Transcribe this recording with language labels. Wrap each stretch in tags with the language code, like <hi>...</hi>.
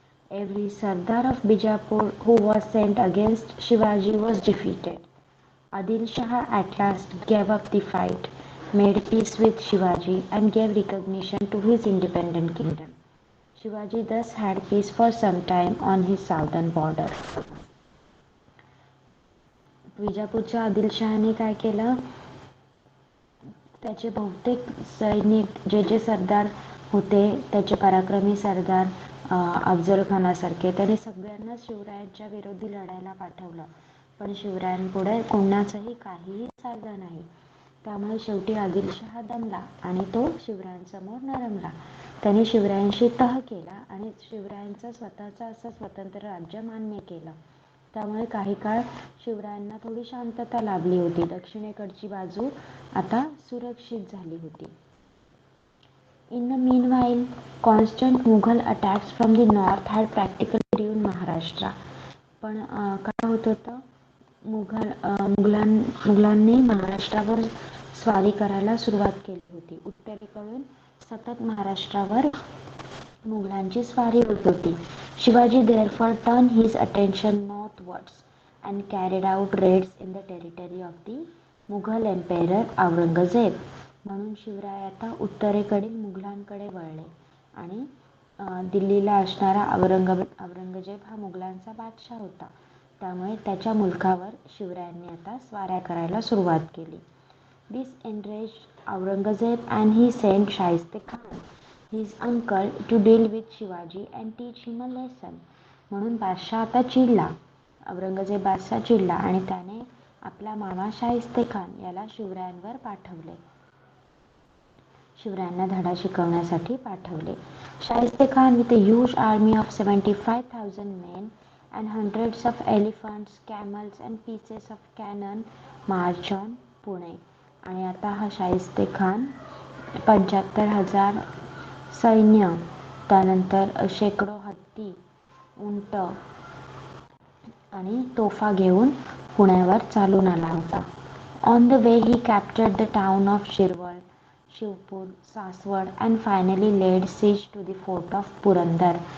<en>Every Sardar of Bijapur who was sent against Shivaji was defeated. Adil Shah at last gave up the fight, made peace with Shivaji, and gave recognition to his independent kingdom. Shivaji thus had peace for some time on his southern border.</en> <mr>विजापूरच्या आदिलशहाने काय केलं? त्याचे बहुतेक सैनिक जे सरदार होते, त्याचे पराक्रमी सरदार अफजल खानासारखे, त्याने सगळ्यांना शिवरायांच्या विरोधी लढायला पाठवलं. पण शिवरायांपुढे कोणाचंही काहीही चाललं नाही. त्यामुळे शेवटी आदिलशहा दमला आणि तो शिवरायांसमोर नरमला. त्याने शिवरायांशी तह केला आणि शिवरायांचं स्वतःचं असं स्वतंत्र राज्य मान्य केलं. त्यामुळे काही काळ शिवरायांना थोडी शांतता लाभली होती. दक्षिणेकडची बाजू आता सुरक्षित झाली होती.</mr> <en>In the meanwhile, constant Mughal attacks from the north had practically ruined Maharashtra.</en> <mr>पण काय होत होतं? मुघलांनी महाराष्ट्रावर स्वारी करायला सुरुवात केली होती. उत्तरेकडून सतत महाराष्ट्रावर मुघलांची स्वारी होत होती.</mr> <en>Shivaji therefore turned his attention northwards and carried out raids in the territory of the Mughal Emperor Aurangzeb.</en> <mr>म्हणून शिवराय आता उत्तरेकडील मुघलांकडे वळले आणि दिल्लीला असणारा औरंगजेब हा मुघलांचा बादशाह होता. त्यामुळे त्याच्या मुलखावर शिवरायांनी आता स्वाऱ्या करायला सुरुवात केली.</mr> <en>This enraged Aurangzeb and he sent Shaiste Khan, his uncle, to deal with Shivaji and teach him a lesson.</en> <mr>म्हणून बादशाह आता चिडला. औरंगजेब बादशाह चिडला आणि त्याने आपला मामा शाहिस्ते खान याला शिवरायांवर पाठवले. शिवरायांना धडा शिकवण्यासाठी पाठवले.</mr> <en>Shaista Khan with a huge army of 75,000 men and hundreds of elephants, camels and pieces of cannon marched on Pune.</en> <mr>आणि आता हा शाहिस्ते खान 75,000 सैन्य, त्यानंतर शेकडो हत्ती, उंट आणि तोफा घेऊन पुण्यावर चालून आला होता.</mr> <en>On the way he captured the town of Shirwal, Shivpur, Saswad and finally laid siege to the fort of Purandar.</en>